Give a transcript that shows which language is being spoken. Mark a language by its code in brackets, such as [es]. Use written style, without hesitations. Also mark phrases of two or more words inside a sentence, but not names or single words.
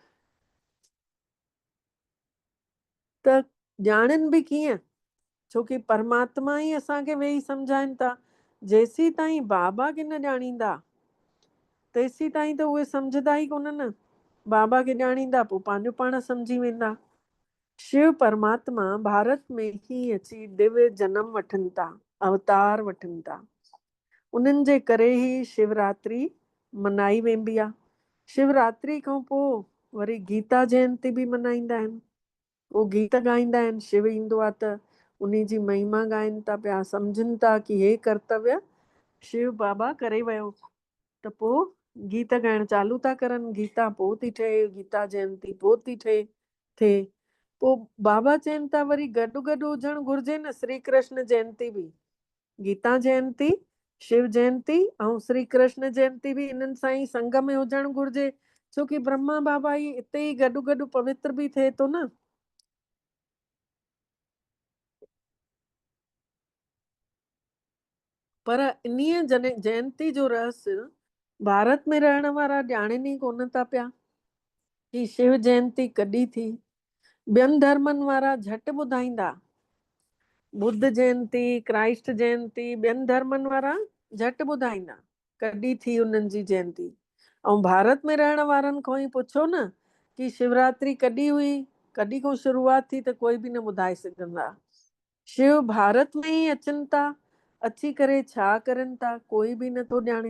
[sd] त ॼाणनि बि कीअं, छोकी परमात्मा ई असांखे वेही सम्झाइनि था। जेसीं ताईं बाबा खे न ॼाणींदा तेसीं ताईं त उहे सम्झंदा ई कोन न। बाबा खे ॼाणींदा पोइ पंहिंजो पाण सम्झी वेंदा। शिव परमात्मा भारत में ही अची दिव्य जन्म वठनि था, अवतार वठनि था। उन्हनि जे करे ही शिवरात्रि मनाई वेंदी आहे। शिवरात्रि खां पोइ वरी गीता जयंती बि मनाईंदा आहिनि। वो गीत गाईंदा आहिनि, शिव ईंदो आहे त उन्ही जी महिमा गाइनि था पिया, सम्झनि था कि हे कर्तव्य शिव बाबा करे वियो, त पोइ गीत ॻाइण चालू था करनि। गीता पोइ थी ठहे, गीता जयंती पोइ थी थिए। पोइ बाबा चवनि था वरी गॾु गॾु हुजणु घुरिजे न श्री कृष्ण जयंती बि। गीता जयंती, शिव जयंती ऐं श्री कृष्ण जयंती बि इन्हनि सां ई संग में हुजणु घुरिजे, छोकी ब्रह्मा बाबा ई हिते ई गॾु गॾु पवित्र बि थिए थो न। पर इन्हीअ जयंती जो रहस्य भारत में रहण वारा ॼाणनि ई कोन था पिया कि शिव जयंती कॾहिं थी। ॿियनि धर्मनि वारा झटि ॿुधाईंदा, बुद्ध जयंती, क्राइस्ट जयंती, ॿियनि धर्मनि वारा झटि ॿुधाईंदा कॾहिं थी उन्हनि जी जयंती। ऐं भारत में रहण वारनि खां ई पुछो न कि शिवरात्रि कॾहिं हुई, कॾहिं खां शुरूआत थी, त कोई बि न ॿुधाए सघंदा। शिव भारत में ही अचनि था, अची करे छा करनि था कोई बि नथो ॼाणे।